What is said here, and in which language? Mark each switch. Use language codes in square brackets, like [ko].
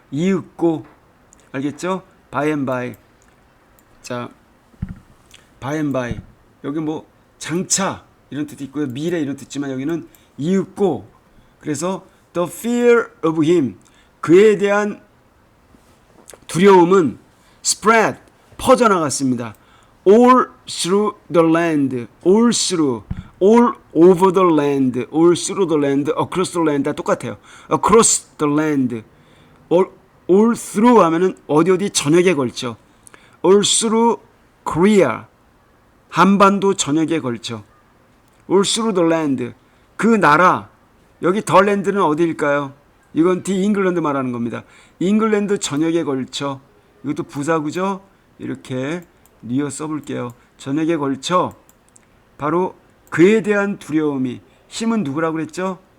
[ko] 이윽고. 알겠죠? by and by. 자, by and by. 여기 뭐 장차 이런 뜻이 있고요. 미래 이런 뜻이지만 여기는 이윽고. 그래서 [en] the fear of him, [ko] 그에 대한 두려움은 spread, 퍼져나갔습니다. [en] all through the land, all through, all over the land, all through the land, across the land [ko] 다 똑같아요. across the land, all through 하면은 어디 전역에 걸쳐. all through Korea, 한반도 전역에 걸쳐. all through the land, 그 나라. 여기 the land는 어디일까요? 이건 the England 말하는 겁니다. 잉글랜드 전역에 걸쳐. 이것도 부사구죠? 이렇게 리어 써볼게요. 전역에 걸쳐 바로 그에 대한 두려움이, 힘은 누구라고 그랬죠?